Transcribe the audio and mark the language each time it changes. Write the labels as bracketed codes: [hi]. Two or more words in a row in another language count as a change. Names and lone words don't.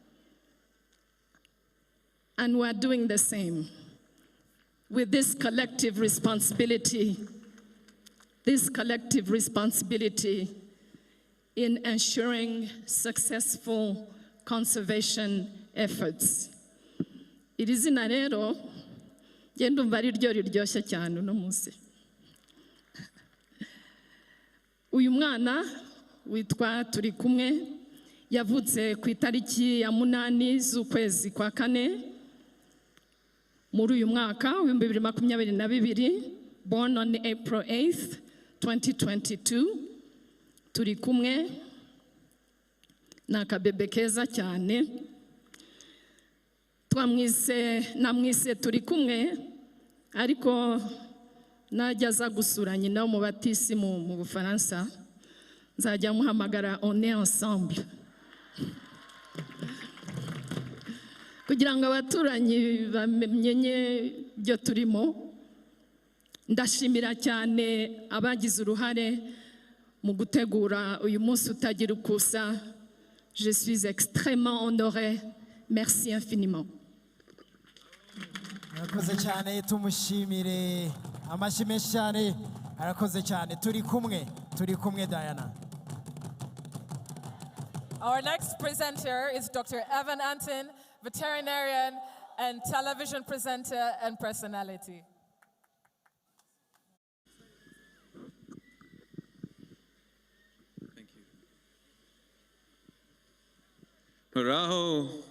[en] And we're doing the same with this collective responsibility in ensuring successful conservation efforts. [rw] Iri zina rero genda umva ari ryo riryoshye cyane uno munsi. Uyu mwana witwa Turi kumwe yavutse ku itariki ya 8 z'ukwezi kwa 4 muri uyu mwaka wa 2022, [en] born on April 8th, 2022. [rw] Turi kumwe n'akabebe keza cyane. Namwise Turi kumwe ariko najya aza gusura nyina mu batisi mu Bufaransa nzajya muhamagara [fr] on est ensemble [rw] kugira ngo abaturanyi bamenye byo turimo. Ndashimira cyane abagize uruhare mu gutegura uyu munsi utagira ukusa. [fr] Je suis extrêmement honorée. Merci infiniment. [rw] Arakoze cyane, tumushimire amashyi menshi cyane. Arakoze cyane. Turi kumwe Diana. [en] Our next presenter is Dr. Evan Anton, veterinarian and television presenter and personality. Thank you. Muraho.